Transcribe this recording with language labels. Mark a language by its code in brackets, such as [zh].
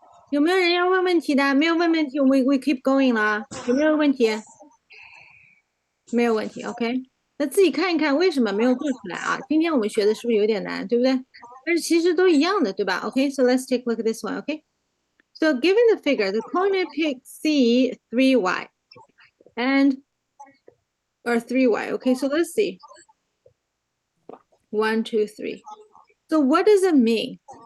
[zh] 有没有人要问问题的？没有问问题， [en] we keep going [zh] 了。有没有问题？没有问题，OK。那自己看一看为什么没有做出来啊？今天我们学的是不是有点难，对不对？但是其实都一样的，对吧？ [en] OK，so let's take a look at this one. OK, so given the figure, the coordinate pick C 3y and or 3y. Okay, so let's see. 1, 2, 3. So what does it mean?